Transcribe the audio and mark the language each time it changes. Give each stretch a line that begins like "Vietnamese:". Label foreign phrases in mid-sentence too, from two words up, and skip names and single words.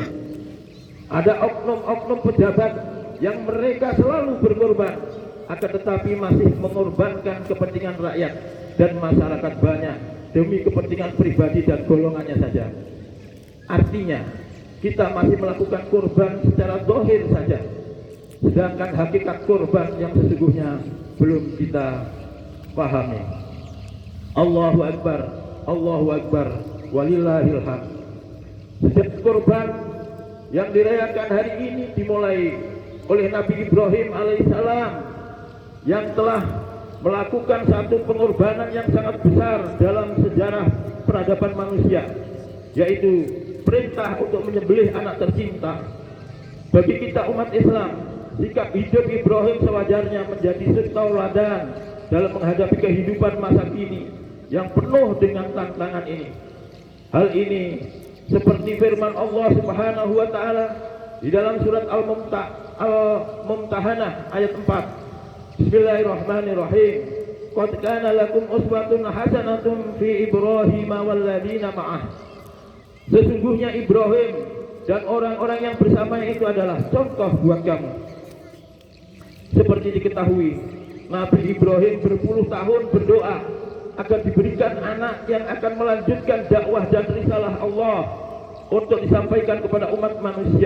Indonesian: Ada oknum-oknum pejabat yang mereka selalu berkorban, akan tetapi masih mengorbankan kepentingan rakyat dan masyarakat banyak demi kepentingan pribadi dan golongannya saja. Artinya kita masih melakukan kurban secara zahir saja, sedangkan hakikat kurban yang sesungguhnya belum kita pahami.
Arabic: الله أكبر الله أكبر ولله الحمد.
Indonesian: Setiap kurban yang dirayakan hari ini dimulai oleh Nabi Ibrahim alaihissalam yang telah melakukan satu pengorbanan yang sangat besar dalam sejarah peradaban manusia, yaitu perintah untuk menyembelih anak tercinta. Bagi kita umat Islam, sikap hidup Ibrahim sewajarnya menjadi tauladan dalam menghadapi kehidupan masa kini yang penuh dengan tantangan ini. Hal ini seperti firman Allah
Arabic: سبحانه وتعالى
Indonesian: di dalam surat Al-Mumtahanah ayat 4.
Arabic: بسم الله الرحمن الرحيم. قد كان لكم أسوة حسنة في إبراهيم والذين معه.
Indonesian: Sesungguhnya Ibrahim dan orang-orang yang bersamanya itu adalah contoh buat kamu. Seperti diketahui, Nabi Ibrahim berpuluh tahun berdoa agar diberikan anak yang akan melanjutkan dakwah dan risalah Allah untuk disampaikan kepada umat manusia.